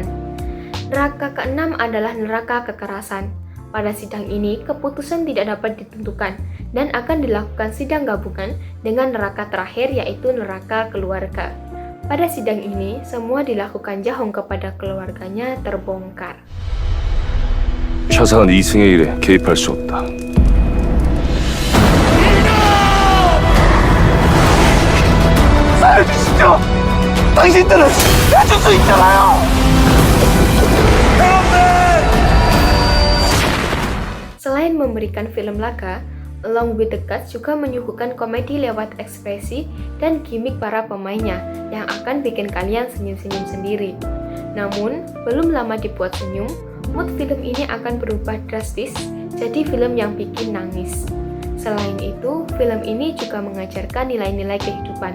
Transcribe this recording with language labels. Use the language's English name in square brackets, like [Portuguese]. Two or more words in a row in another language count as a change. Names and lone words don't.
[Indonesian] Neraka keenam adalah neraka kekerasan. Pada sidang ini, keputusan tidak dapat ditentukan dan akan dilakukan sidang gabungan dengan neraka terakhir yaitu neraka keluarga. Pada sidang ini, semua dilakukan Ja Hong kepada keluarganya terbongkar. [Korean] 샤사한 이승의 일에 개입할 수 없다. 살려주시죠! 당신들은 해줄 수 있잖아요! [Indonesian] Selain memberikan film laga, Along with the Gods juga menyuguhkan komedi lewat ekspresi dan gimmick para pemainnya yang akan bikin kalian senyum-senyum sendiri. Namun, belum lama dibuat senyum, mood film ini akan berubah drastis jadi film yang bikin nangis. Selain itu, film ini juga mengajarkan nilai-nilai kehidupan.